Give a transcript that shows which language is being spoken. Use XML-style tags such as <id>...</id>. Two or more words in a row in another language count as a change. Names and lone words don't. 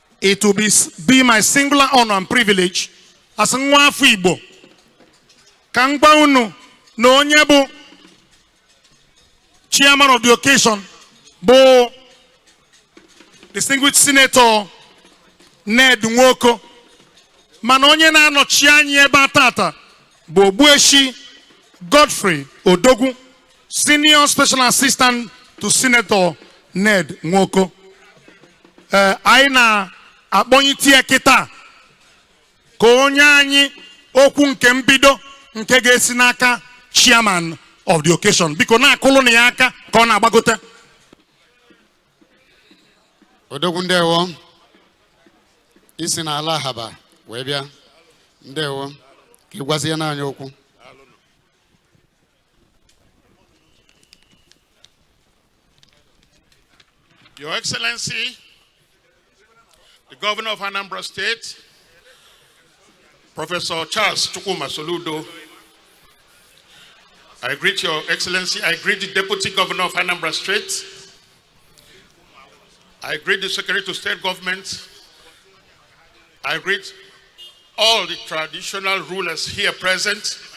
<en>it will be my singular honor and privilege as</en> <ig>Nwafọ Igbo ka m gwa unu na onye bụ</ig> <en>chairman of the occasion</en> <ig>bụ</ig> <en>distinguished senator</en> <ig>Ned Nwoko, mana onye na-anọchi anya ebe atata bụ Ogbueshi Godfrey Odogwu,</ig> <en>senior special assistant to Senator Ned Nwoko.</en> <ig>Anyị na-akpọnyitie kịta ka onye anyị okwu nke mbido nke ga-esi n'aka</ig> <en>chairman of the occasion.</en> <ig>Biko na-akụlụ na ya aka ka ọ na-agbagote. Odogwu ndewo. Isi na ala haba wee bịa. Ndewo. Ka ịgwazie na anyị okwu.</ig> <en>Your Excellency, the Governor of Anambra State, Professor Charles Chukwuma Soludo, I greet Your Excellency, I greet the Deputy Governor of Anambra State, I greet the Secretary to State Government, I greet all the traditional rulers here present.</en>